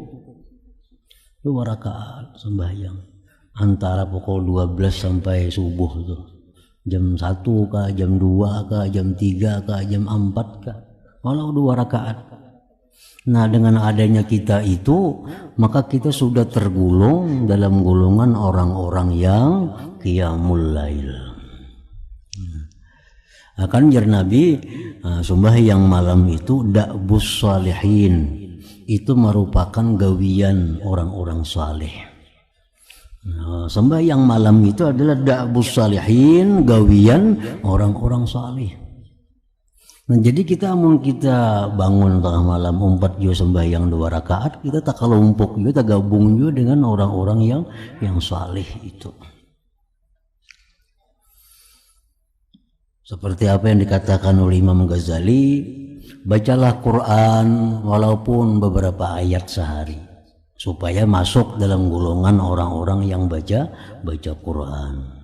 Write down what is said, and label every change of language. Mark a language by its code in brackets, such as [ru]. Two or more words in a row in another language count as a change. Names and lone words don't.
[id] 2 rakaat sembahyang antara pukul 12 sampai subuh itu, jam 1 kah, jam 2 kah, jam 3 kah, jam 4 kah, walau 2 rakaat. Nah, dengan adanya kita itu, maka kita sudah tergolong dalam golongan orang-orang yang qiyamul lail. [bjn] Akan jar Nabi, sembahyang malam itu [ar] دأب الصالحين, [bjn] itu merupakan gawian orang-orang saleh. [id] Nah, sembahyang malam itu adalah [ar] دأب الصالحين, [id] gawian orang-orang salih. [bjn] Nah, jadi kita bangun tengah malam umpat juga sembahyang 2 rakaat, kita tak kelompok juga, tak gabung juga dengan orang-orang yang salih itu. [id] Seperti apa yang dikatakan oleh Imam Ghazali, bacalah Quran walaupun beberapa ayat sehari, supaya masuk dalam golongan orang-orang yang baca Quran.